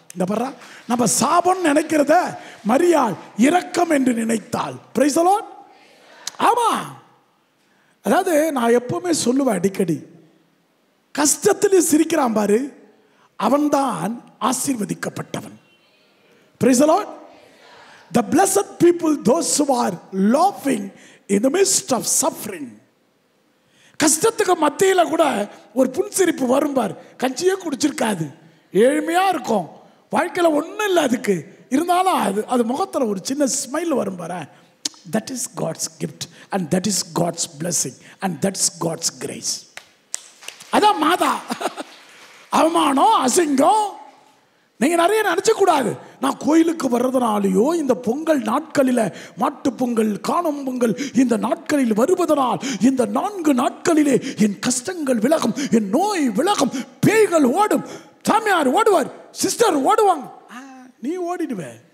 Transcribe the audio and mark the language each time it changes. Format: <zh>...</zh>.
<ta>இந்த பாரு, நம்ம சாபம் நினைக்கிறத மரியாள் இரக்கம் என்று நினைத்தாள்.</ta> <en>Praise the lord.</en> <ta>ஆமா, அதாவது நான் எப்பவுமே சொல்லுவேன் அடிக்கடி, கஷ்டத்திலே சிரிக்கிறான் பாரு, அவன்தான் ஆசீர்வதிக்கப்பட்டவன்.</ta> <en>Praise the Lord. The blessed people, those who are laughing in the midst of suffering.</en> <ta>கஷ்டத்துக்கு மத்தியில் கூட ஒரு புன்சிரிப்பு வரும் பார். கஞ்சியே குடிச்சிருக்காது, ஏழ்மையா இருக்கும், வாழ்க்கையில் ஒன்றும் இல்லை அதுக்கு, இருந்தாலும் அது முகத்தில் ஒரு சின்ன ஸ்மைல் வரும் பாரு.</ta> <en>That is God's gift and that is God's blessing and that's God's grace.</en> <ta>அதான் மாதா. அவமானம், அசிங்கம் நீங்க நிறைய நினைச்ச கூடாது. நான் கோயிலுக்கு வர்றதுனாலையோ, இந்த பொங்கல் நாட்களில், மாட்டு பொங்கல், காணும் பொங்கல், இந்த நாட்களில் வருவதனால் இந்த 4 நாட்களிலே என் கஷ்டங்கள் விலகும், என் நோய் விலகும், பேய்கள் ஓடும், சாமியார் ஓடுவார், சிஸ்டர் ஓடுவாங்க, நீ ஓடிடுவே.</ta>